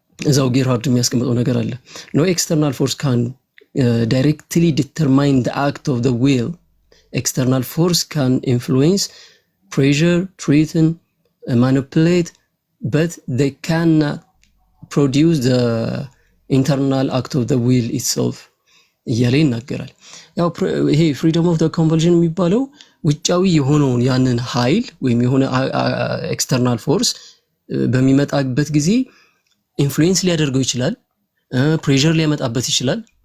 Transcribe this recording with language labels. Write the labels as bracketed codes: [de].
[am] እዛው ጌርሃርድ የሚያስቀምጠው ነገር አለ። [en] ኖ ኤክስተርናል ፎርስ ካን directly determine the act of the will. External force can influence, pressure, threaten, manipulate, but they cannot produce the internal act of the will itself. [am] እያለ ይናገራል። ያው ይሄ ፍሪደም ኦፍ ዘ ኮምፐልሽን የሚባለው ውጫዊ የሆነውን ያንን ኃይል ወይም የሆነ ኤክስተርናል ፎርስ በሚመጣበት ጊዜ ኢንፍሉዌንስ ሊያደርገው ይችላል፣ ፕሬሸር ሊያመጣበት ይችላል፣